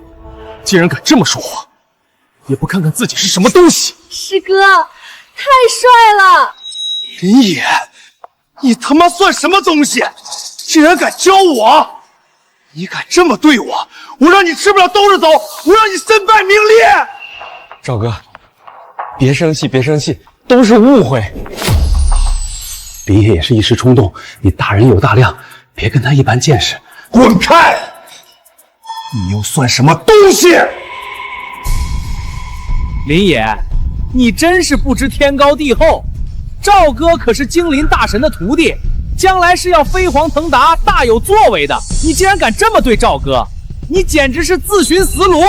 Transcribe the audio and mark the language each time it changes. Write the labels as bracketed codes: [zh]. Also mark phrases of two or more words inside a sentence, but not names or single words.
[zh] 竟然敢這麼說話，也不看看自己是什麼東西！師哥，太帥了！林野，你他媽算什麼東西？竟然敢教我！你敢這麼對我，我讓你吃不了兜着走，我讓你身敗名裂！趙哥，別生氣，別生氣，都是誤會。林爺也是一時衝動，你大人有大量，別跟他一般見識。滾開！你又算什麼東西？林野，你真是不知天高地厚。趙哥可是精灵大神的徒弟，将来是要飞黄腾达、大有作为的。你竟然敢这么对趙哥，你简直是自寻死路！